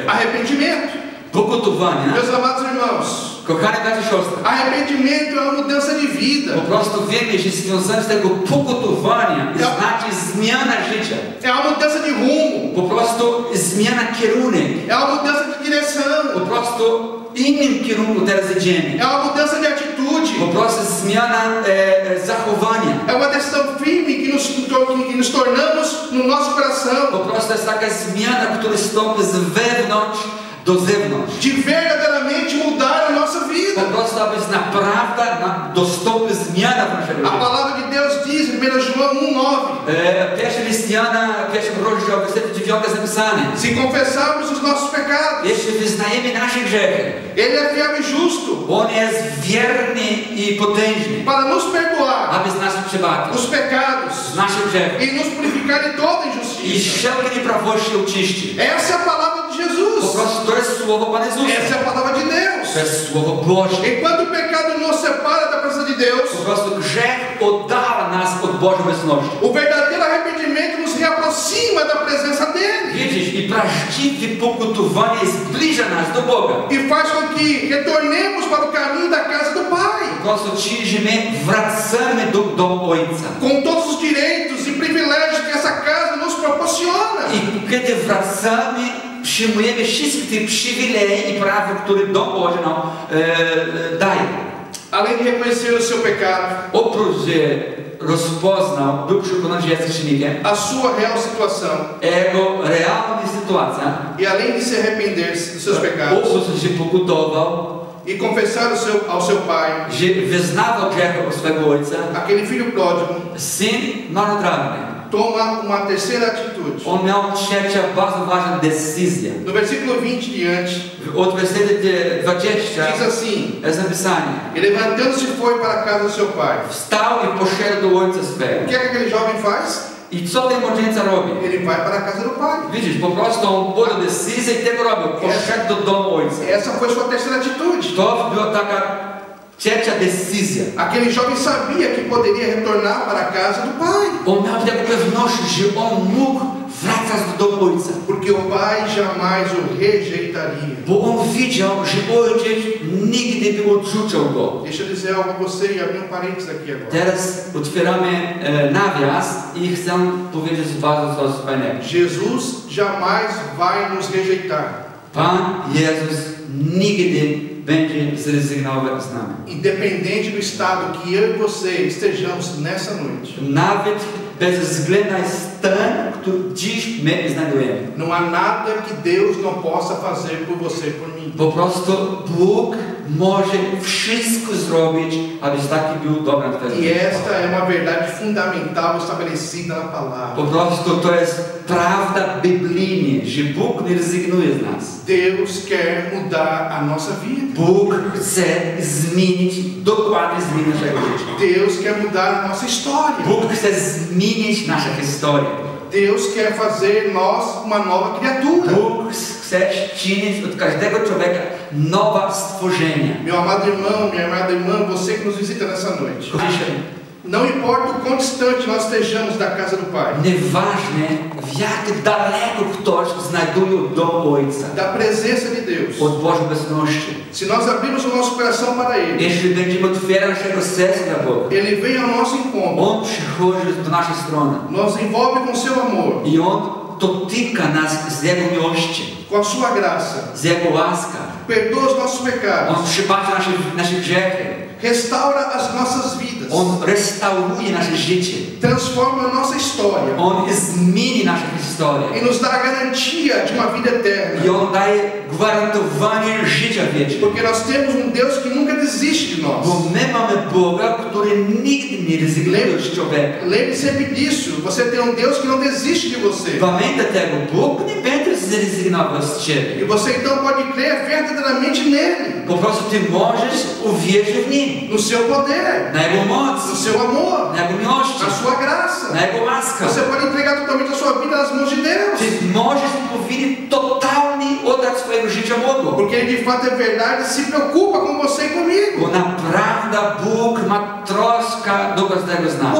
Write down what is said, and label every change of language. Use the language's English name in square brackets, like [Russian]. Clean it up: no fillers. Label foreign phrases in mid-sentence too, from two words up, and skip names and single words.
[Portuguese] Arrependimento, [Polish] Pokutowanie. [Portuguese] meus amados irmãos, [Polish] Kochane bracia i siostry. [Portuguese] arrependimento é uma mudança de vida. [Polish] Po prostu wiemy, że związane z tego pokutowania znaczy zmiana życia. [Portuguese] É uma mudança de rumo, [Polish] Po prostu zmiana kierunek. [Portuguese] é uma mudança de [Polish] Po [Portuguese] direção, [Polish] prostu innym kierunku teraz idziemy. [Portuguese] é uma mudança de atitude, [Polish] Po prostu zmiana zachowania. [Portuguese] é uma decisão firme que nos tornamos no nosso coração, [Polish] Po prostu jest taka zmiana, która stąpi z wewnątrz do zewnątrz. [Portuguese] de verdadeiramente mudar a nossa [Polish] Po [Portuguese] vida. [Polish] prostu, aby naprawdę dostąpi zmiana w naszym [Portuguese] A [Polish] życiu. [Portuguese] palavra de Deus diz em 1 João 1,9: [Polish] Pierwszy list Jana, pierwszy rozdział, werset 9 jest napisany. [Portuguese] se confessarmos os nossos pecados, [Polish] Jeśli wyznajemy nasze grzechy, [Portuguese] Ele é fiel e justo [Polish] On jest wierny i potężny, [Portuguese] para nos perdoar [Polish] aby z nas przebaczył [Portuguese] os pecados [Polish] nasze grzechy [Portuguese] e nos purificar de toda [Polish] i [Portuguese] injustiça. [Polish] wszelkie nieprawości oczyści. [Portuguese] Essa é a palavra de [Polish] Po [Portuguese] Jesus. [Polish] prostu to jest słowo Pana Jezusa. [Portuguese] Essa é a palavra de Deus. [Polish] To jest słowo Boże. [Portuguese] Enquanto o pecado nos separa da presença de de Deus. [Polish] Po prostu grzech oddala nas od Bożej obecności. [Portuguese] O verdadeiro arrependimento nos reaproxima da presença dele. [Polish] Widzisz, i prawdziwe pokutowanie zbliża nas do Boga. [Portuguese] E faz com que retornemos para o caminho da casa do Pai. [Polish] Po prostu ci, że my wracamy do Ojca. [Portuguese] Com todos os direitos e privilégios que essa casa nos proporciona. [Polish] I kiedy wracamy, przyjmujemy wszystkie te przywileje i prawa, które dom Boży nam daje. [Portuguese] Além de reconhecer o seu pecado, [Polish] Oprócz, że rozpoznał, był przekonany, że jest grzesznikiem, [Portuguese] a sua real situação, [Polish] jego realna sytuacja, [Portuguese] e além de se arrepender dos seus pecados [Polish] oprócz, że pokutował, [Portuguese] e confessar ao seu pai, [Polish] że wyznawał grzech swego ojca, [Portuguese] aquele filho pródigo [Polish] syn marnotrawny, [Portuguese] toma uma terceira atitude. [Polish] on miał trzecia bardzo ważna decyzja. [Portuguese] No versículo 20 diante, [Polish] Od wersetu 20 [Portuguese] diz assim: [Polish] jest napisane: [Portuguese] e levantando-se foi para a casa do seu pai. [Polish] Wstał i poszedł do ojca [Portuguese] O [Polish] swego. [Portuguese] que é que aquele jovem faz? [Polish] I co ten młodzieńca robi? [Portuguese] Ele vai para a casa do pai. [Polish] Widzisz, po prostu on podjął decyzję i tego robił. Poszedł do domu ojca. [Portuguese] Essa foi sua terceira atitude. [Polish] To była taka trzecia decyzja. [Portuguese] Aquele jovem sabia que poderia retornar para a casa do pai, [Polish] On miał taką pewność, że on mógł wracać do domu ojca. [Portuguese] porque o pai jamais o rejeitaria. [Polish] Bo on widział, że ojciec nigdy by odrzucał go. [Portuguese] Deixa eu dizer algo a você e abrir um parênteses aqui agora. [Polish] Teraz otwieramy nawias i chcę powiedzieć bardzo coś fajnego. [Portuguese] Jesus jamais vai nos rejeitar, [Polish] Pan Jezus nigdy będzie zrezygnował z nami. [Portuguese] independente do estado que eu e você estejamos nessa noite. [Polish] Nawet bez względu na stan, który dziś my znajdujemy. [Portuguese] Não há nada que Deus não possa fazer por você e por mim. [Polish] Po prostu Bóg może wszystko zrobić, abyś taki był dobry na Twoim [Portuguese] E esta é uma verdade fundamental estabelecida na palavra. [Polish] Po prostu to jest prawda biblijna, że Bóg nie rezygnuje z nas. [Portuguese] Deus quer mudar a nossa vida. [Polish] Bóg chce dokładnie zmienić naszego życia. [Portuguese] Deus quer mudar a nossa história. [Polish] Bóg chce zmienić naszą historię. [Portuguese] Deus quer fazer nós uma nova criatura. [Polish] Bóg chce czynić od każdego człowieka nowe stworzenie. [Portuguese] Meu amado irmão, minha amada irmã, você que nos visita nessa noite. [Polish] Dzisiaj, [Portuguese] Não importa o quão distante nós estejamos da casa do Pai, [Polish] nieważne w jak daleko ktoś znajduje od domu Ojca, [Portuguese] da presença de Deus, [Polish] od Bożej obecności. [Portuguese] se nós abrirmos o nosso coração para Ele, [Polish] Jeśli będziemy otwierać naszego serca dla Boga, [Portuguese] Ele vem ao nosso encontro, [Polish] On przychodzi do naszej strony [Portuguese] nos envolve com seu amor, [Polish] i On dotyka nas z Jego miłości, [Portuguese] com a sua graça, [Polish] z Jego łaska. [Portuguese] perdoa os nossos pecados, [Polish] On przebacza nasze grzechy. [Portuguese] restaura as nossas vidas, [Polish] On restauruje nasze życie. [Portuguese] transforma a nossa história [Polish] On zmieni naszą historię. [Portuguese] e nos dá a garantia de uma vida [Polish] I [Portuguese] eterna, [Polish] On daje gwarantowanie życia wiecznego. [Portuguese] porque nós temos um Deus que nunca desiste de [Polish] Bo [Portuguese] nós. [Polish] my mamy Boga, który nigdy nie rezygnuje z człowieka. [Portuguese] Lembre sempre disso, você tem um Deus que não desiste de você. [Polish] Pamiętaj tego, Bóg nie będzie zrezygnował z ciebie. [Portuguese] E você então pode crer verdadeiramente nele, [Polish] Po prostu ty możesz uwierzyć w Nim. [Portuguese] no seu poder, [Polish] Na Jego moc, [Portuguese] no seu amor, [Polish] na Jego miłości, [Portuguese] na sua graça. [Polish] na Jego łaskę. [Portuguese] Você pode entregar totalmente a sua vida nas mãos de Deus, [Polish] Ty możesz powinien totalnie oddać swojego życia Bogu. [Portuguese] porque Ele de fato é verdade e se preocupa com você e comigo [Polish] Bo naprawdę Bóg ma troskę do każdego z nas.